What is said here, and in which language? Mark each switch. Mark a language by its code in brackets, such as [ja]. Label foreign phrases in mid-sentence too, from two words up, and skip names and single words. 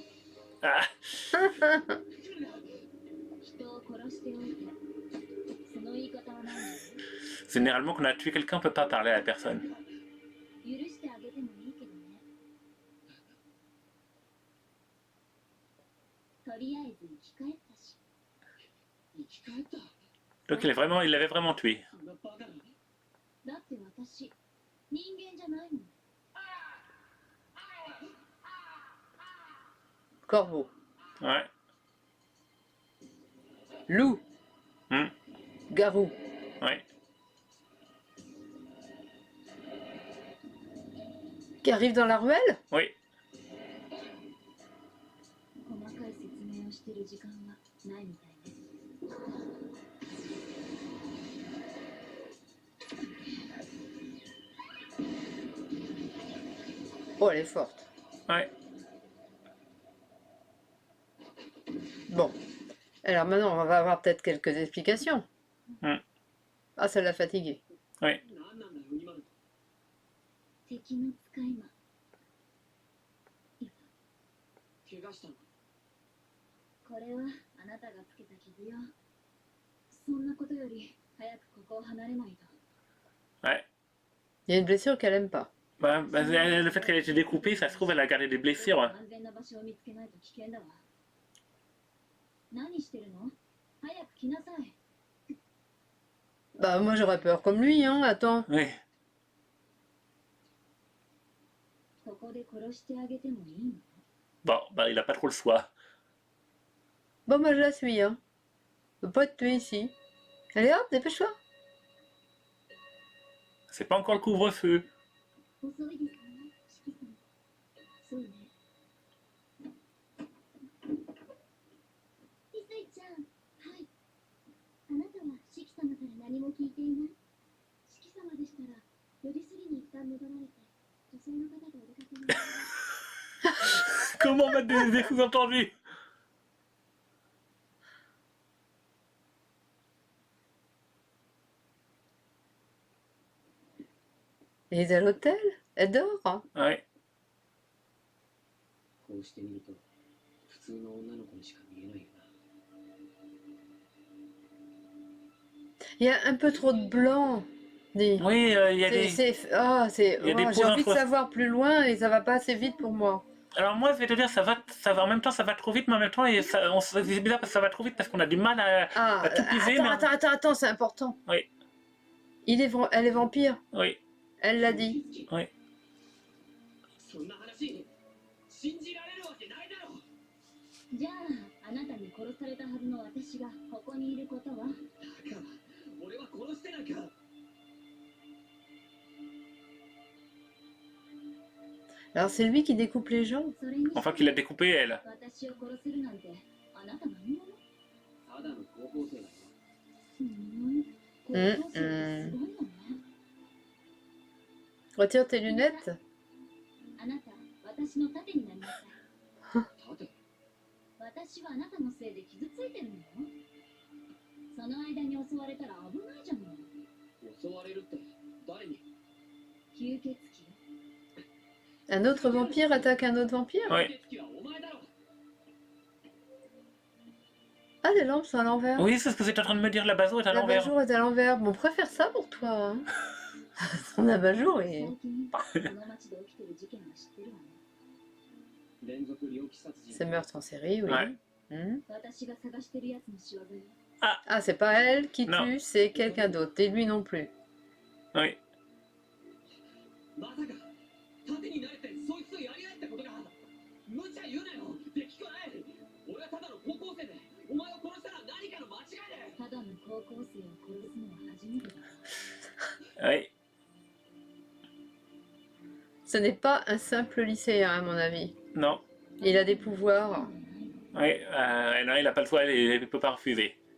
[fr] Ah, [ja] 人を殺しておいて、その言い方は何だろ [fr] généralement, quand on a tué quelqu'un, on peut pas parler à la personne. [ja] う。許してあげてもいいけどね。とりあえず生き返ったし。生き返った。 [fr] Donc il l'avait vraiment tué. [ja] そんなバカな。だって私、人間じゃないもん。 [fr] Corbeau. Ouais. Loup. Hmm. Garou. Ouais. Qui arrive dans la ruelle? Oui. [ja] 細かい説明をしてる時間はないみたいね。 [fr] Oh, elle est forte. Ouais. Bon. Alors maintenant, on va avoir peut-être quelques explications. Hmm. Ah, ça l'a fatigué. Oui. [ja] 何なんだよ、ウニマルト。敵の使い魔。怪我したの。これはあなたがつけた傷よ。そんなことより早くここを離れないと。 [fr] Ouais. Il y a une blessure qu'elle aime pas. Le fait qu'elle ait été découpée, ça se trouve, elle a gardé des blessures. [ja] 安全な場所を見つけないと危険だわ。何してるの？早く来なさい。 [fr] Bah, moi j'aurais peur comme lui, hein. Attends. Oui. [ja] ここで殺してあげてもいいの？ [fr] Bon, bah, il a pas trop le choix. Bon, moi je la suis, hein. Je peux pas te tuer ici. Allez hop, dépêche-toi. C'est pas encore le couvre-feu. [ja] 遅いですか？四季さん。そうね。リサイちゃん。はい。あなたは四季様から何も聞いていない？四季様でしたら、4時過ぎに一旦戻られて、女性の方とお出かけになります。 [fr] Comment mettre des sous-entendus? Elle est à l'hôtel? Elle dort, hein. Ouais. [ja] こうして見ると、普通の女の子にしか見えないよな。 [fr] Il y a un peu trop de blanc. Dis. Oui, il y a des... Il y a des j'ai pauses envie de entre- savoir plus loin et ça va pas assez vite pour moi. Alors moi, je vais te dire, ça va, en même temps, ça va trop vite, mais en même temps, c'est bizarre parce que ça va trop vite parce qu'on a du mal à Ah, tout piser. mais- attends, c'est important. Oui. Elle est vampire. Oui, Elle l'a dit. oui. [ja] そんな話、信じられるわけないだろ。じゃあ、あなたに殺されたはずの私がここにいることは？だから、俺は殺してなんか。 [fr] Alors c'est lui qui découpe les gens. [ja] それにしても [fr] Enfin, qu'il a découpé, elle. [ja] 私を殺せるなんて、あなた何者？ただの高校生だよ。高校生ってすごいのね。 [fr] Retire tes lunettes. [ja] あなた、私の盾になりなさい。盾。私はあなたのせいで傷ついてるのよ。その間に襲われたら危ないじゃない。襲われるって誰に？吸血鬼よ。 [fr] Un autre vampire attaque un autre vampire? Ouais. [ja] 吸血鬼はお前だろ。 [fr] Ah, les lampes sont à l'envers. Oui, c'est ce que vous êtes en train de me dire, la baso est à La l'envers. abat-jour est à l'envers. Bon, on préfère ça pour toi. Hein. Son abat-jour est... [ja] 最近、この町で起きてる事件は知ってるわね。連続猟奇殺人。 [fr] C'est meurtre en série, oui. Ouais. Hmm. [ja] 私が探してるやつの仕業よ。 [fr] Ah, c'est pas elle qui Non. tue, c'est quelqu'un d'autre. Et lui non plus. Oui. [ja] まさか盾になれてそいつとやり合えってことか。無茶言うなよ。できっこない。俺はただの高校生で、お前を殺したら何かの間違いで。ただの高校生を殺すのは初めてだ。 [fr] Oui. Ce n'est pas un simple lycéen, à mon avis. Non. Il a des pouvoirs. Oui, non, il n'a pas le choix, il ne peut pas refuser.